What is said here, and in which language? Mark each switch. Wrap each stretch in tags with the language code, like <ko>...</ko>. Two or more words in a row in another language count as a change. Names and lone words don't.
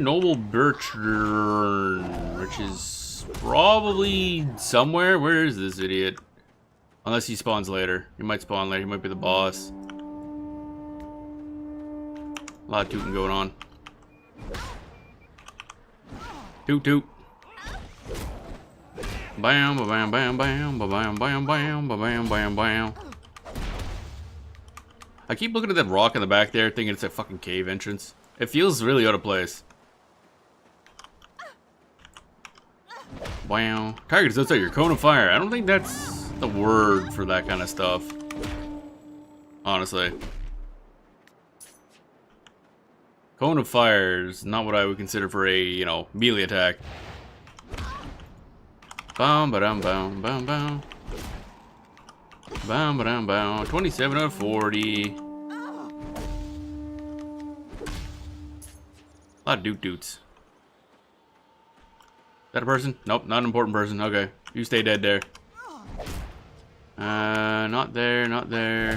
<en>Noble Birchburn, which is probably somewhere. Where is this idiot? Unless he spawns later. He might spawn later. He might be the boss. A lot of tooting going on. Toot toot. Bam, ba bam, bam, bam, ba bam, bam, bam, ba bam, bam, bam. I keep looking at that rock in the back there, thinking it's a fucking cave entrance. It feels really out of place. Wow. Target is outside your cone of fire. I don't think that's the word for that kind of stuff. Honestly. Cone of fire is not what I would consider for a, you know, melee attack. Bam ba dum bam bam bam. Bam ba dum bam. 27 out of 40. A lot of doot doots. Is that a person? Nope, not an important person. Okay. You stay dead there. Not there, not there.</en>